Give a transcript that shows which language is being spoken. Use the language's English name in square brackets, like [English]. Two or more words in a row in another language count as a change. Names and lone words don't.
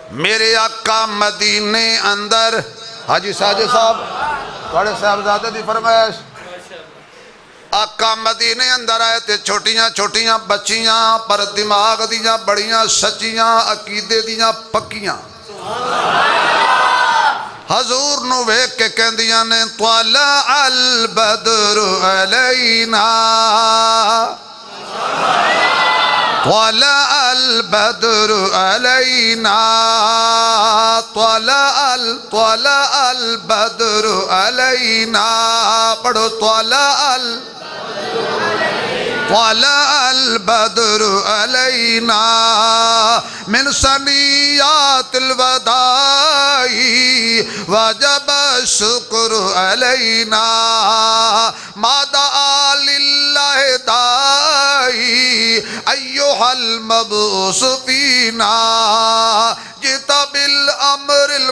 [Punjabi] میرے آقا مدینے اندر حاجی ساجد صاحب بڑے صاحبزادہ دی فرمائش آقا مدینے اندر آئے تھے چھوٹیاں چھوٹیاں بچیاں پر دماغ دیاں بڑیاں سچیاں عقیدے دیاں پکیاں حضور نو ویک کے کہندیاں نے [Arabic] طلع البدر علینا طلع البدر علینا طلع البدر علینا پڑھو طلع البدر علینا من ثنیات الوداع وجب الشکر علینا ما دعا للہ دائی ایہا المبعوث فینا جئت بالامر